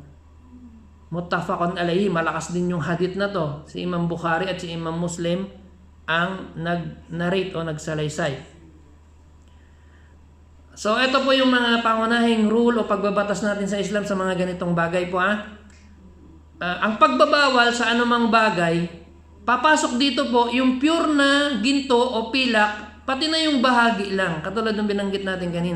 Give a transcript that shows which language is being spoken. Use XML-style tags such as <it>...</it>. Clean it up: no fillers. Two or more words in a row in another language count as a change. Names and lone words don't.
<ar>متفق عليه,</ar> <tl>malakas din yung hadith na to. Si Imam Bukhari at si Imam Muslim ang nag-narrate o nagsalaysay. So, ito po yung mga pangunahing rule o pagbabatas natin sa Islam sa mga ganitong bagay po. Ang pagbabawal sa anumang bagay, papasok dito po yung pure na ginto o pilak, pati na yung bahagi lang, katulad ng binanggit natin kanina.</tl>